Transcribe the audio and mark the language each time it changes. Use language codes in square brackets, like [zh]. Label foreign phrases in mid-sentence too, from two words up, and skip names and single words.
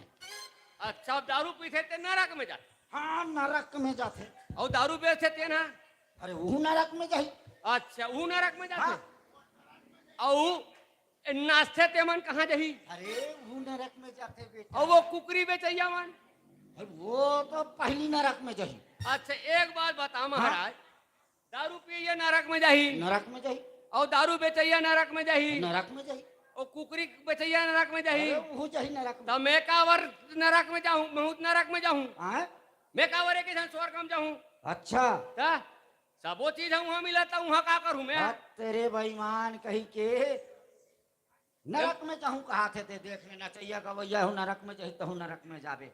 [hne] अच्छा अब दारू पीते ते नरक में जाते हाँ नरक में जाते। और दारू बेचते ते ना। अरे वो नरक में जाही। अच्छा वो नरक में जाते हाँ। और नाचते ते मन कहाँ जही। अरे वो नरक में जाते बेटा। और वो कुकरी बेचैया मन। अरे वो तो पहली नरक में जाही। अच्छा एक बात बता महाराज। दारू पिए नरक में जाही नरक में जाही। और दारू बेचैया नरक में जाही नरक में जाही। और कुकरी बेचैया नरक में जाही। अरे वो जाही नरक में। तब मैं कावर नरक में जाऊं बहुत नरक में जाऊं। हाँ? मैं कावर एक स्वर्ग में जाऊं। अच्छा ता सबो चीज हम वहाँ मिलता वहाँ का करूं मैं। बात तेरे बेईमान कही के नरक में जाऊं कहा थे ते देख लेना चाहिए गवैया हूँ नरक में जाही तो नरक में जावे।